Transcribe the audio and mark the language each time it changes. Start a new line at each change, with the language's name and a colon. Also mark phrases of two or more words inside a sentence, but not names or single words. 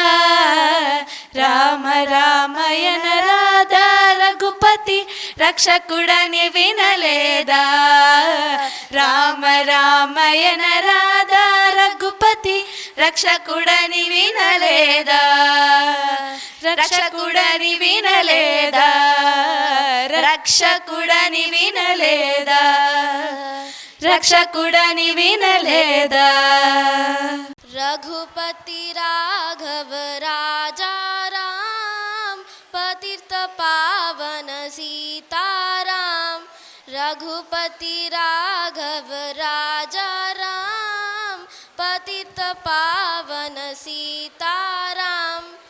Telugu: రామ రామాయణ రాధా రఘుపతి రక్షకుడని వినలేదా రామ రామాయణ రాధా రఘుపతి రక్షకుడని వినలేదా రక్షకుడని వినలేదా రక్షకుడని వినలేదా రక్షకుడని వినలేదా
Hindi: रघुपति राघव राजा राम पतित पावन सीताराम रघुपति राघव राजा राम पतित पावन सीताराम